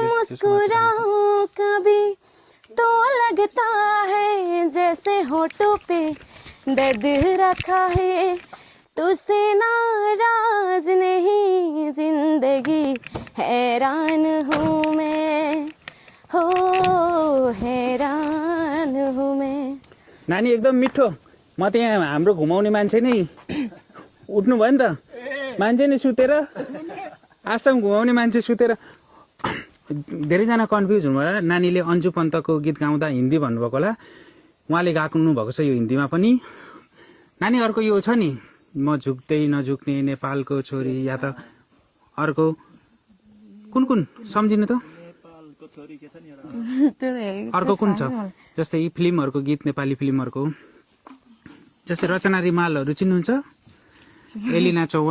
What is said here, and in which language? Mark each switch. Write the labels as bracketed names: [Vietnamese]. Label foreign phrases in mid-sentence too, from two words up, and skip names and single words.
[Hindi] मुस्कुराऊं कभी तो लगता है जैसे होठों पे दर्द रखा है तुझसे नाराज नहीं जिंदगी हैरान हूँ मैं हो हैरान हूँ मैं [Nepali] नानी एकदम मिठो म त यहाँ हाम्रो घुमाउने मान्छे नै उठ्नु भयो नि त मान्छे नै सुतेर आसाम घुमाउने मान्छे सुतेर धेरैजना कन्फ्युज हुनु होला नानीले अन्जु पन्तको गीत गाउँदा हिन्दी भन्नुभएको होला उहाँले गाउनु भएको छ यो हिन्दीमा पनि नानी अर्को यो छ नि म झुक्दै नझुक्ने नेपालको छोरी या त अर्को कुन कुन सम्झिनु त अर्को कुन छ जस्तै फिल्महरूको गीत नेपाली फिल्महरूको जस्तै रचना रिमालहरू चिन्नुहुन्छ एलिना चौहान